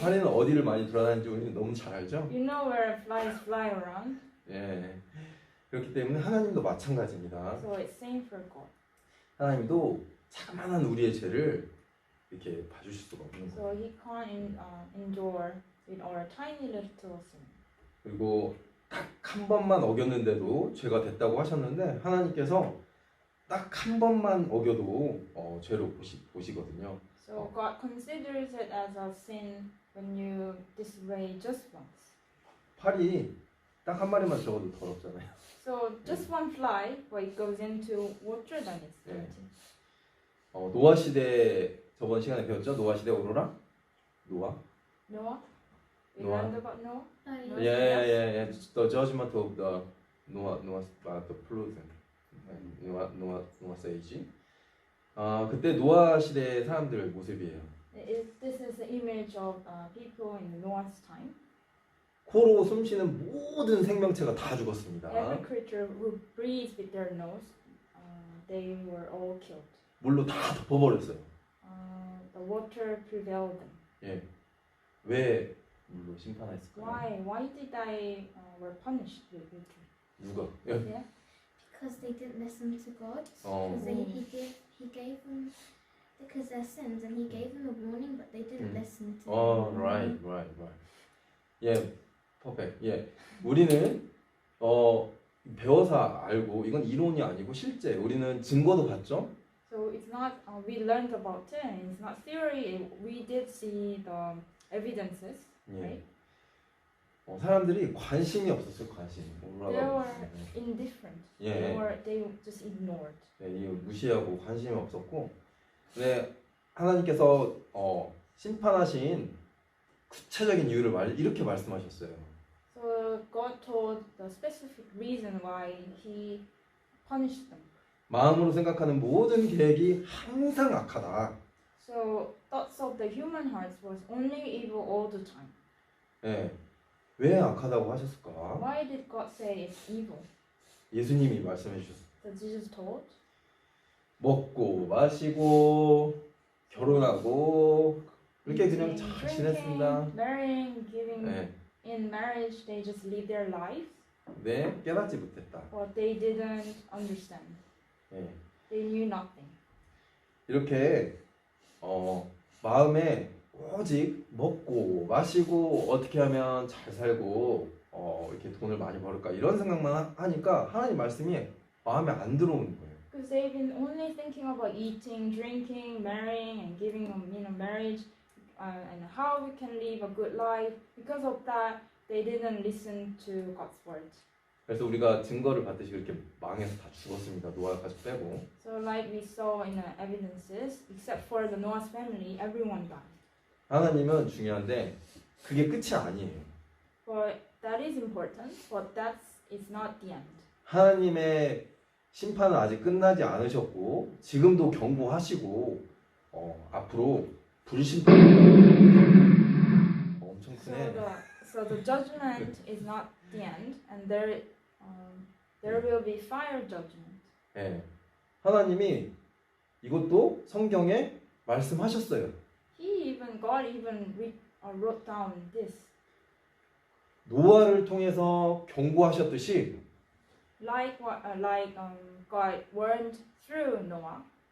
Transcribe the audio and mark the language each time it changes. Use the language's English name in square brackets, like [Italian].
[Korean] 파리는 어디를 많이 돌아다니는지 우리는 너무 잘 알죠? [English] You know where flies fly around, [Korean] 예. 그렇기 때문에 하나님도 마찬가지입니다. [English] so it's same for God. [Korean] 하나님도 자그마한 우리의 죄를 이렇게 봐주실 수가 없는 [English] So [Korean] 거예요. [English] He can't endure with our tiny little sin. [Korean] 그리고 딱 한 번만 어겼는데도 죄가 됐다고 하셨는데 하나님께서 딱 한 번만 어겨도 죄로 보시거든요. [English] So God considers it as a sin when you disobey just once. [Korean] 팔이 딱 한 마리만 적어도 더럽잖아요. [English] So just one fly, but it goes into water, then it's dirty. [Korean] 노아 시대 저번 시간에 배웠죠? 노아 시대 오로라? 노아? [English] Noah? We Noah. learned about Noah? Oh, [Korean] 예, 예, 예. [English] The judgment of the Noah, the flood. 노아 age. [Korean] 그때 노아 시대 사람들 모습이에요. [English] This is the image of people in Noah's time. [Korean] 코로 숨쉬는 모든 생명체가 다 죽었습니다. [English] Every creature who breathes with their nose, they were all killed. [Korean] 물로 다 덮어버렸어요. [English] The water prevailed them. [Korean] 예. 왜 물로 심판했을까요? [English] Why did they were punished with water? [Korean] 누가? 예. [English] Yeah. Because they didn't listen to God. Oh. Because he gave them because their sins, and he gave them a warning, but they didn't listen to him. [Korean] right. 예, 퍼펙트. 예. 우리는 배워서 알고 이건 이론이 아니고 실제 우리는 증거도 봤죠. [English] So it's not we learned about it. And it's not theory. We did see the evidences. [Korean] 예. [English] Right. [Korean] 사람들이 관심이 없었어요. 관심. [English] They were indifferent. [Korean] 예. [English] They just ignored. [Korean] 네, 이 무시하고 관심이 없었고, 근데 하나님께서 심판하신 구체적인 이유를 이렇게 말씀하셨어요. [English] So God told the specific reason why He punished them. [Korean] 마음으로 생각하는 모든 계획이 항상 악하다. [English] So thoughts of the human hearts was only evil all the time. [Korean] 예. 왜 악하다고 하셨을까? [English] Why did God say it's evil? [Korean] 예수님이 말씀해 주셨어요. [English] That Jesus told. [Korean] 먹고 마시고 결혼하고 이렇게 그냥 잘 [English] Drinking, [Korean] 지냈습니다. [English] marrying, giving [Korean] 네, [English] in marriage, they just live their lives, [Korean] 네, 깨닫지 못했다. [English] but they didn't understand. [Korean] 네, [English] They knew nothing. [Korean] 이렇게 마음에 오직 먹고 마시고 어떻게 하면 잘 살고 이렇게 돈을 많이 벌을까 이런 생각만 하니까 하나님 말씀이 마음에 안 들어오는 거예요. [English] Because they've been only thinking about eating, drinking, marrying, and giving marriage, and how we can live a good life. Because of that, they didn't listen to God's word. [Korean] 그래서 우리가 증거를 받듯이 그렇게 망해서 다 죽었습니다. 노아 가족 빼고. [English] So like we saw in the evidences, except for the Noah's family, everyone died. [Korean] 하나님은 중요한데 그게 끝이 아니에요. [English] But that is important, but it's not the end. [Korean] 하나님의 심판은 아직 끝나지 않으셨고 지금도 경고하시고 앞으로 불심판 엄청 크네. [English] So the judgment is not the end, and there will be fire judgment. [Korean] 네. 하나님이 이것도 성경에 말씀하셨어요. [English] God even wrote down this. [Korean] 노아를 통해서 경고하셨듯이 [English] Like God warned through Noah.